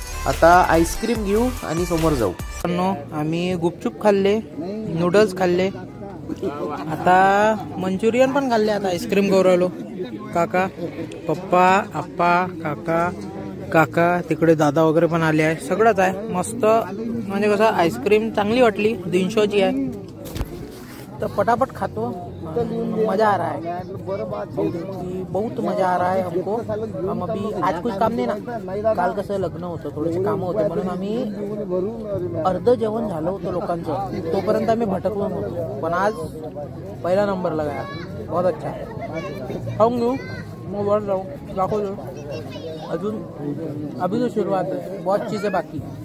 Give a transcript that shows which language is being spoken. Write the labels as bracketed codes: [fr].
[mr] आता आईस्क्रीम घेऊ आणि समोर जाऊ. आम्ही गुपचूप खाल्ले, नूडल्स खाल्ले, आता मंचुरियन पण खाल्ले. आता आईस्क्रीम खाऊ राहिलो. काका, पप्पा, आप्पा, काका तिकडे दादा वगैरे पण आले आहे. सगळंच आहे मस्त. म्हणजे कसं आईस्क्रीम चांगली वाटली, 200ची आहे तर पटापट खातो. [hi] मजा आ रहा है, बहुत मजा आ रहा है हमको. हम अभी आज कुछ काम [mr] नाही ना, काल कसं लग्न होतं, थोडेसे कामं होते म्हणून आम्ही अर्ध जेवण झालं होतं लोकांचं, तोपर्यंत आम्ही भटकलो नव्हतो. पण आज पहिला नंबर लगाया, [hi] बहुत अच्छा. [mr] खाऊन घेऊ मग वर जाऊ, दाखवतो अजून. [hi] अभी तो शुरुआत है, बहुत चीजें बाकी.